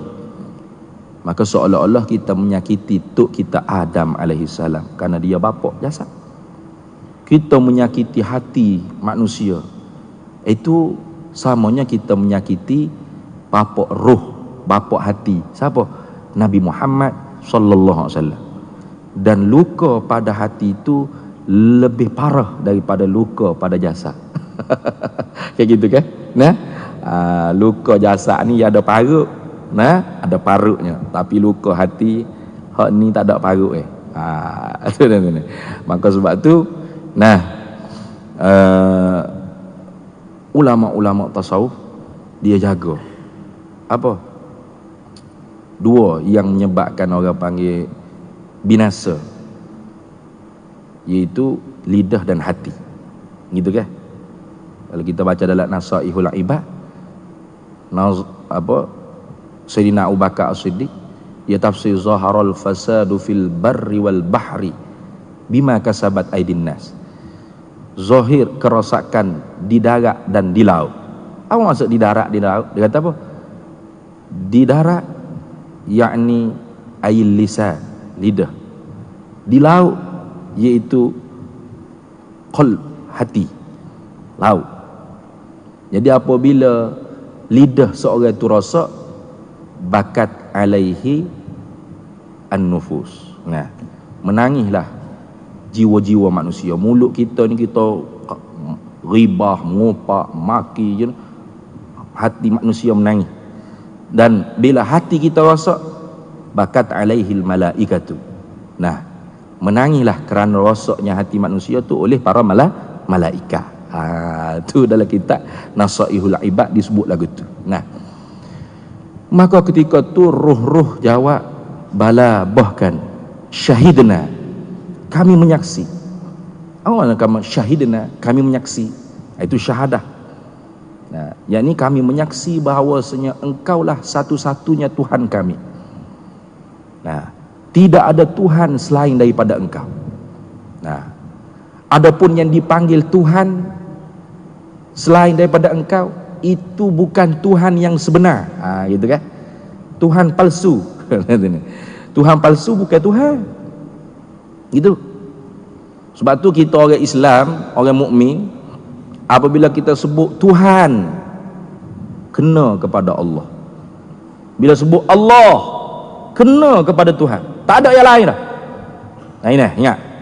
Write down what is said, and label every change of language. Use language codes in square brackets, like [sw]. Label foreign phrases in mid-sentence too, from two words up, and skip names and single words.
[ms] Maka seolah-olah kita menyakiti tok kita Adam alaihissalam kerana dia bapa jasad. Kita menyakiti hati manusia, itu samanya kita menyakiti bapa roh, bapa hati. Siapa? Nabi Muhammad [ar] صلى الله عليه وسلم. [ms] Dan luka pada hati itu lebih parah daripada luka pada jasad. Kayak gitu kan? Luka jasad ni ada parut, ada parutnya. Tapi luka hati hak ni tak ada parut Maka sebab tu ulama-ulama tasawuf dia jaga apa? Dua yang menyebabkan orang panggil binasa, iaitu lidah dan hati. Gitu kan? Kalau kita baca dalam Nasaihul Ibad, Sayyidina Abu Bakar As-Siddiq, dia tafsir [ar] ظهر الفساد في البر والبحر بما كسبت أيدي الناس. [ms] Zahir kerosakan di darat dan di laut. Apa maksud di darat, di laut? Dia kata apa? Di darat yakni ail lisan, lidah. Di laut iaitu qalb, hati, laut. Jadi apabila lidah seorang itu rosak, [ar] بكت عليه النفوس. [ms] Menangislah jiwa-jiwa manusia. Mulut kita ni kita ribah, mengopak, maki je. Hati manusia menangis. Dan bila hati kita rosak, [ar] بكت عليه الملائكة. [ms] Nah, menangislah kerana rosaknya hati manusia tu oleh para malaikat. Tu dalam kitab Nasaihul Ibad disebut lagu tu. Nah, maka ketika tu ruh-ruh jawab, bala bahkan syahidna, kami menyaksi. Awalnya kami syahidna, kami menyaksi. Itu syahadah. Nah, yakni kami menyaksi bahawasanya engkaulah satu-satunya Tuhan kami. Nah, tidak ada Tuhan selain daripada engkau. Nah, adapun yang dipanggil Tuhan selain daripada engkau, itu bukan Tuhan yang sebenar. Gitu kan? Tuhan palsu. Tuhan palsu bukan Tuhan. Gitu. Sebab tu kita orang Islam, orang mukmin, apabila kita sebut Tuhan, kena kepada Allah. Bila sebut Allah, kena kepada Tuhan. Tak ada yang lain dah. Nah ini, ingat.